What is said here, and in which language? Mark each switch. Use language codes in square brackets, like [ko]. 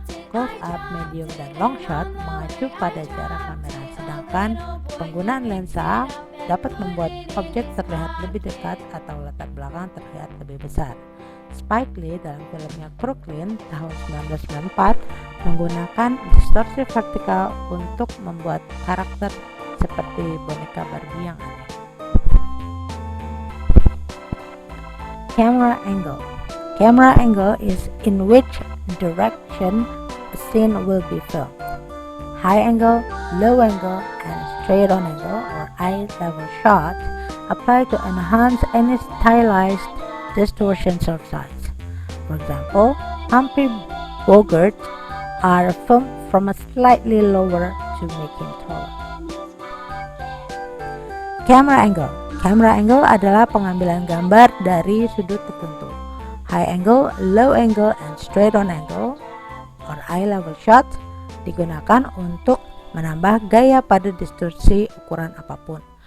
[id] Close up, medium, dan long shot mengacu pada jarak kamera, sedangkan penggunaan lensa dapat membuat objek terlihat lebih dekat atau latar belakang terlihat lebih besar. Spike Lee dalam filmnya Crooklyn tahun 1994 menggunakan distorsi vertikal untuk membuat karakter seperti boneka Barbie yang aneh. [en] Camera angle. Camera angle is in which direction a scene will be filmed. High angle, low angle, and straight on angle or eye level shots apply to enhance any stylized distortions of size. For example, Humphrey Bogart are filmed from a slightly lower to make him taller. Camera angle. [id] Camera angle adalah pengambilan gambar dari sudut tertentu. [en] High angle, low angle, and straight on angle or eye level shot [id] digunakan untuk menambah gaya pada distorsi ukuran apapun.